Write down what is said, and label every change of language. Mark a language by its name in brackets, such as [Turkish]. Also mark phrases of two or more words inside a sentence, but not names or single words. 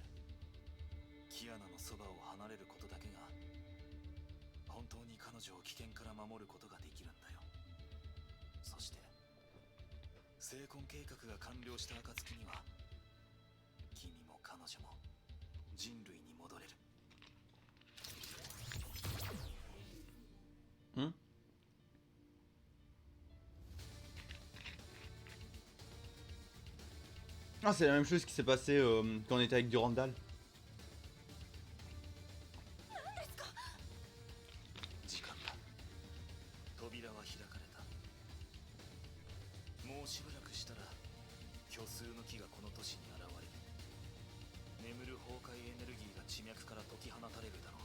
[Japanese] キアナのそばを離れることだけが本当に彼女を危険から守ることができるんだよ。そして聖魂計画が完了した暁には、君も彼女も人類に戻れる。 Hmm. [French] Ah, c'est la même chose qui s'est passé quand on était avec Durandal. [Japanese] 時間だ。扉は開かれた。もうしばらくしたら虚数の木がこの都市に現れる。眠る崩壊エネルギーが地脈から解き放たれるだろう。